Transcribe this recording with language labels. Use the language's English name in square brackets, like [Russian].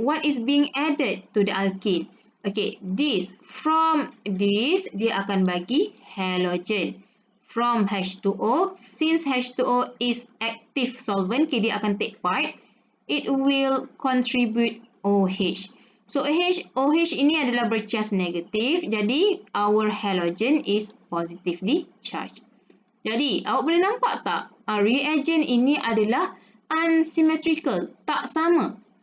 [English] What is being added to the alkene? Okay, this. From this, [Malay] dia akan bagi halogen. [English] From H2O, since H2O is active solvent, okay, [Malay] dia akan [English] take part. It will contribute OH. [Malay] So OH ini adalah bercharge negatif. [English] Jadi our halogen is positively charged. [Malay] Jadi awak boleh nampak tak? Reagent ini adalah unsymmetrical, tak sama.